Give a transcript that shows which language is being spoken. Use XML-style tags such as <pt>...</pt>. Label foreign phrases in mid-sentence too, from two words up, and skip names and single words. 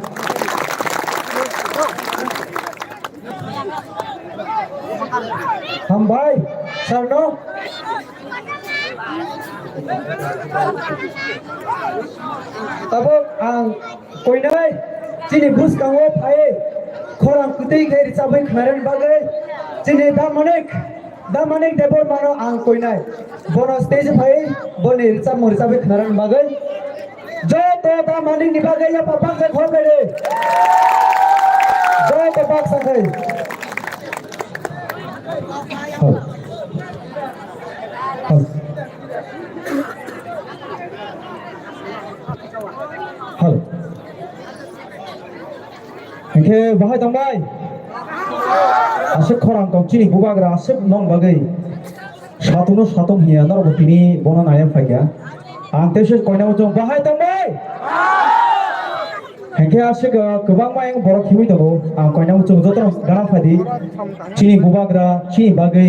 <brx>हामबाय सारनो तबो आं कोइनाय चिनि बुसकांगो फाय खरां कुतै गैर चाबै खनारन बागै चिनि दामानिक देबर मानो आं कोइनाय बोनो स्टेज फाय बोनि रिचा मोरचाबै खनारन बागै जय तो दामानिक नि बागै या पापाक से खर बेरे जय तो पाक सकै हल इनके बाहाय तंबाय आसे खरां कौचिनि बुबाग्रा आसे नं बागै सातुम हिया नरबतिनि बना नाया फाइया आं तेसे कोइनाव जों बाहाय तंबाय इनके आसे गोबां मायं बर खिमि दङ आं कोइनाव जों जतन गाना फादि चिनि बुबाग्रा चिनि बागै</brx>